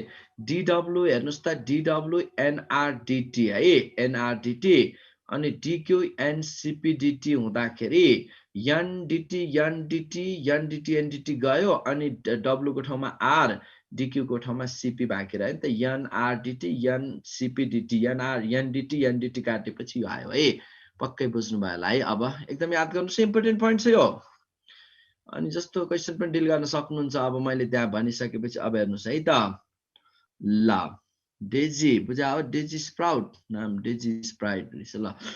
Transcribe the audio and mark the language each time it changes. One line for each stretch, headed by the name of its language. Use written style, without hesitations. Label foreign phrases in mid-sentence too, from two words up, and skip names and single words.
Nepali: dw हेर्नुस् त dw nrdt है nrdt अनि dq ncpdt हुँदाखेरि ndt ndt गयो अनि w को ठाउँमा r dq को ठाउँमा cp बाँकी रह्यो नि त nrdt ncpdt ndt ndt काटेपछि यो आयो है। पक्कै बुझ्नु भयो होला है। अब एकदम याद गर्नुस्
English: important point
Nepali: छ यो। अनि जस्तो क्वेशन पनि डिल गर्न सक्नुहुन्छ। अब मैले त्यहाँ भनिसकेपछि अब हेर्नुस् है त ल। डेजी बुझा हो डेजी स्प्राउट नाम डेजी स्प्राइट रहेछ ल।